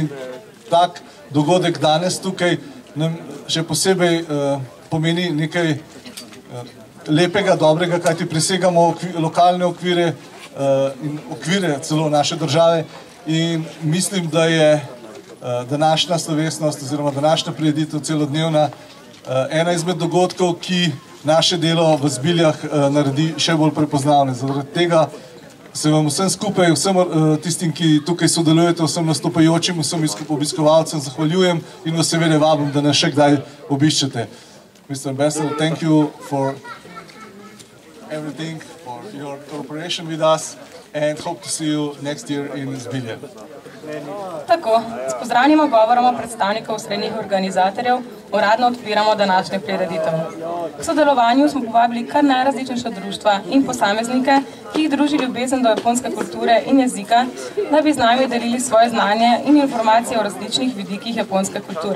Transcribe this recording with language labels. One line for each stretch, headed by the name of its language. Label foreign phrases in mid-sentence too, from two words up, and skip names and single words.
Slovenian: Tak dogodek danes tukaj nam še posebej pomeni nekaj lepega, dobrega, kajti presegamo lokalne okvire in okvire celo naše države, in mislim, da je današnja slovesnost oziroma današnja prireditev celodnevna ena izmed dogodkov, ki naše delo v Zbiljah naredi še bolj prepoznavne. Zaradi tega se vam vsem skupaj, vsem tistim, ki tukaj sodelujete, vsem nastopajočim, vsem obiskovalcem zahvaljujem in vas seveda vabim, da nas še kdaj obiščete.
English: Mr. Ambassador, thank you for everything, for your cooperation with us, and hope to see you next year in Zbilje.
Slovenian: Tako, s pozdravnima govoroma predstavnikov srednjih organizatorjev uradno odpiramo današnjo prireditev. K sodelovanju smo povabili kar najrazličnejša društva in posameznike, ki jih druži ljubezen do japonske kulture in jezika, da bi z nami delili svoje znanje in informacije o različnih vidikih japonske kulture.